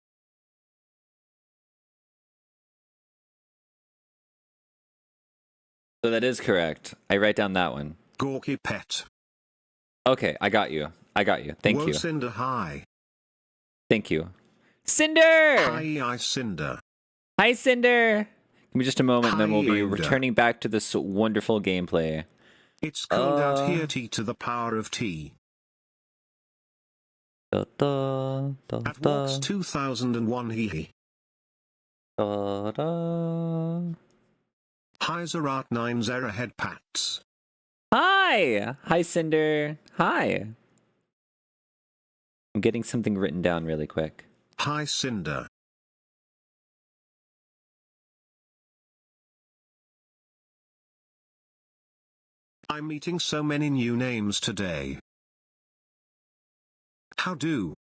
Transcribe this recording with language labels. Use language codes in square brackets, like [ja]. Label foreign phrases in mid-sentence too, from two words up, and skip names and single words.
[en] So that is correct. I write down that one. Gawky pet. Okay, I got you. Thank you. Cinder high. Thank you. Cinder! Hi, Cinder. Hi, Cinder! Give me just a moment, and then we'll be Hi, returning back to this wonderful gameplay. It's cold out here, T to the power of T. Da, da, da, At da, Walks 2001 hee. da, da. Hi, Zerat 9 Zera head pats. Hi! Hi, Cinder. Hi. I'm getting something written down really quick. Hi, Cinder. I'm meeting so many new names today. How do?